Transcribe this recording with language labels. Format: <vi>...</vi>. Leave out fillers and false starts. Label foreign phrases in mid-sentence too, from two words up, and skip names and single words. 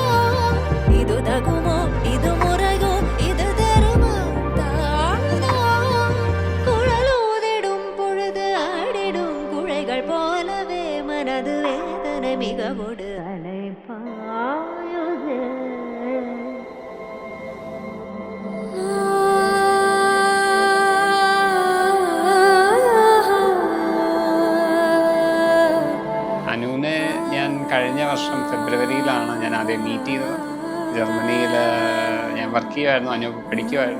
<ta>இது தகுமோ இது முறையோ இது தர்மம் தானோ. குழலூதிடும் பொழுது ஆடிடும் குழைகள் போலவே மனது வேதனை மிகவோடு அலைப்பாயுது.</ta> <ml>അനുവിനെ ഞാൻ കഴിഞ്ഞ വർഷം ഫെബ്രുവരിയിലാണ് ഞാൻ ആദ്യം മീറ്റ് ചെയ്തത്. ജർമ്മനിയിൽ ഞാൻ വർക്ക് ചെയ്യുമായിരുന്നു, അനു പഠിക്കുമായിരുന്നു.</ml>